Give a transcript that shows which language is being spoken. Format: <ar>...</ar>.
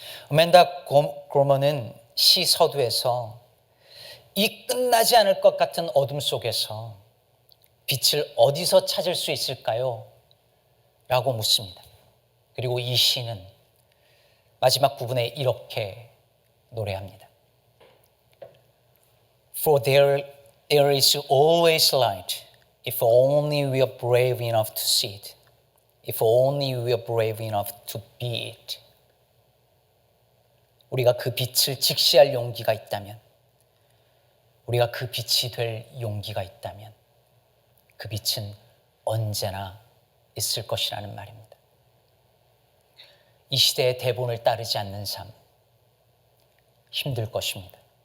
<ko>아멘다 고먼은 시 서두에서 이 끝나지 않을 것 같은 어둠 속에서 빛을 어디서 찾을 수 있을까요? 라고 묻습니다. 그리고 이 시는 마지막 부분에 이렇게 노래합니다.</ko> <en>For there is always light if only we are brave enough to see it. If only we are brave enough to be it.</en> <ko>우리가 그 빛을 직시할 용기가 있다면, 우리가 그 빛이 될 용기가 있다면 그 빛은 언제나 있을 것이라는 말입니다. 이 시대의 대본을 따르지 않는 삶, 힘들 것입니다.</ko>